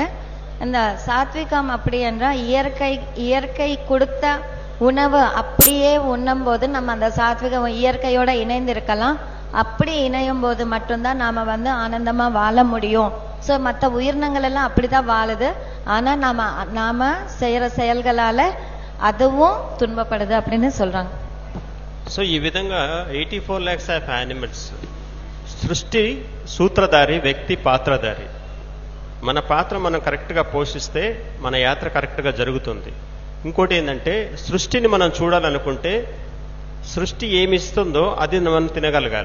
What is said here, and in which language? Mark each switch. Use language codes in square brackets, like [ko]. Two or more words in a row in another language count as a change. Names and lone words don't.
[ta] இந்த சாத்விகம் அப்படி என்றால் இயற்கை கொடுத்த உணவு அப்படியே உண்ணும் போது நம்ம அந்த சாத்விக இயற்கையோட இணைந்து இருக்கலாம். அப்படி இணையும் போது மட்டும்தான் நாம ஆனந்தமா வாழ முடியும். சோ மற்ற உயிரினங்கள் எல்லாம் அப்படிதான் வாழுது. ஆனா நாம செய்யற செயல்களால அதுவும் துன்பப்படுது அப்படின்னு சொல்றாங்க. [te] సో ఈ విధంగా 84 [en] lakhs of animals, [te] సృష్టి సూత్రధారి, వ్యక్తి పాత్రధారి. మన పాత్ర మనం కరెక్ట్గా పోషిస్తే మన యాత్ర కరెక్ట్గా జరుగుతుంది. ఇంకోటి ఏంటంటే, సృష్టిని మనం చూడాలనుకుంటే సృష్టి ఏమిస్తుందో అది మనం తినగలగాలి.